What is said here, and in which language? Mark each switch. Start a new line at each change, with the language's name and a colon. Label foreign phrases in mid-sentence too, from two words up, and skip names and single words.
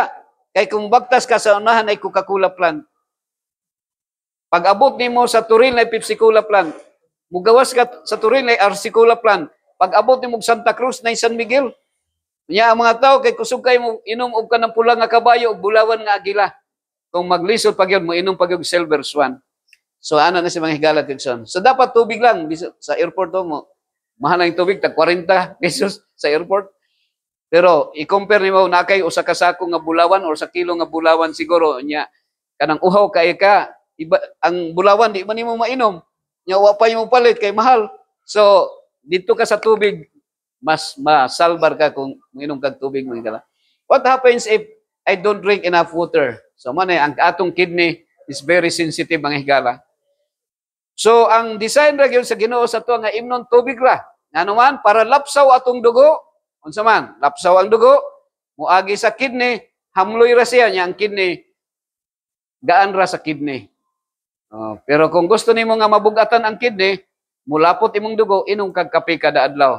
Cebuano: Kay kung bagtas ka sa unahan ay Coca-Cola plant. Pag abot nimo sa Turil na Pepsi Cola plant, mugawas ka sa Turil na RC Cola plant. Pag abot nimo Santa Cruz na San Miguel, nya ang mga tao kay kusog kay mo inom og kanang pula nga kabayo ug bulawan nga agila. Kung maglisod pag yun mo inom pag yung Silver Swan. So, ano na si mga higala, Tilson? So, dapat tubig lang. Sa airport mo, mahal na yung tubig, tag 40 pesos sa airport. Pero, i-compare ni mo, nakay o sa kasako nga bulawan or sa kilo nga bulawan siguro, niya, kanang uhaw kay ka, iba, ang bulawan, di man mo mainom. Niya, wapay mo palit, kay mahal. So, dito ka sa tubig, mas masalbar ka kung mainom kag tubig, mga higala.
English: What happens if I don't drink enough water? So,
Cebuano: ang atong
English: kidney is very sensitive,
Cebuano: mga higala. So, ang design ra gyud sa Ginoo sa to nga imnon tubig ra. Ngano man para lapsaw atong dugo. Unsa man? Lapsaw ang dugo, muagi sa kidney, hamloy ra siya nya ang kidney. Gaan ra sa kidney. Pero kung gusto nimo nga mabugatan ang kidney, mulapot imong dugo, inom kag kape kada adlaw.